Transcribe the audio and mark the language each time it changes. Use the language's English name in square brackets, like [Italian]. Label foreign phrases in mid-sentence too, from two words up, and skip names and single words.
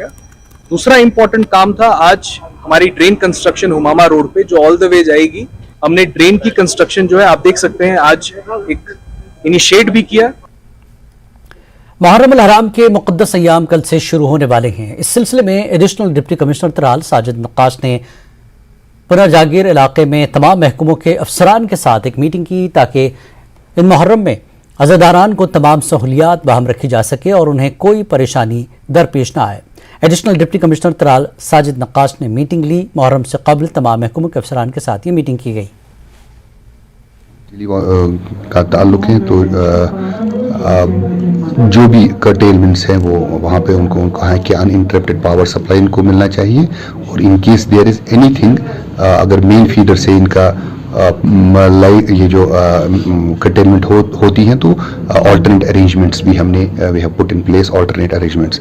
[Urdu] دوسرا امپورٹنٹ کام تھا آج ہماری [English] drain construction [Urdu] ہمامہ روڈ پہ جو [English] all the way [Urdu] جائے گی۔ ہم نے ڈرین کی کنسٹرکشن جو ہے آپ دیکھ سکتے ہیں آج ایک انیشیٹ بھی کیا۔ محرم الحرام کے مقدس ایام کل سے شروع ہونے والے ہیں۔ اس سلسلے میں [English] additional deputy commissioner [Urdu] ترال ساجد نقاش نے پنر جاگیر علاقے میں تمام محکموں کے افسران کے ساتھ ایک میٹنگ کی تاکہ ان محرم میں عزاداران کو تمام سہولیات باہم رکھی جا سکے اور انہیں کوئی پریشانی درپیش نہ آئے۔ [English] additional deputy commissioner [Urdu] ترال ساجد نقاش نے میٹنگ لی۔ محرم سے قبل تمام محکموں کے افسران کے ساتھ یہ میٹنگ کی گئی۔ کا تعلق ہے تو جو بھی کرٹیلمنٹس ہیں وہ وہاں پہ ان کو کہا ہے کہ [English] uninterrupted power supply [Urdu] ان کو ملنا چاہیے، اور [English] in case there is anything [Urdu] اگر [English] main feeder [Urdu] سے ان کا یہ جو کرٹیلمنٹ ہوتی ہیں تو [English] alternate arrangements [Urdu] بھی ہم نے [English] we have put in place alternate arrangements.